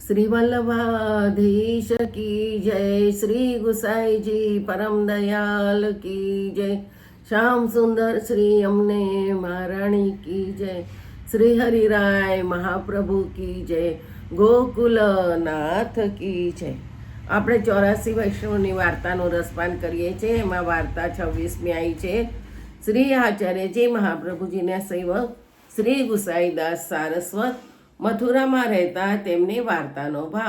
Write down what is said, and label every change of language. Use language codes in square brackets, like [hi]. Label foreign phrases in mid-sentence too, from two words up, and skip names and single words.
[hi] श्री वल्लभाधीश की जय। श्री गुसाई जी परम दयाल की जय। श्याम सुंदर श्री अमने महाराणी की जय। श्री हरिराय महाप्रभु की जय। गोकुलनाथ की जय। [gu] આપણે 84 વૈષ્ણવની વાર્તાનું રસપાન કરીએ છીએ। એમાં વાર્તા 26મી આવી છે। શ્રી આચાર્યજી મહાપ્રભુજીના સેવક શ્રી ગુસાઈદાસ સારસ્વત મથુરામાં રહેતા તેમની વાર્તાનો ભાવ।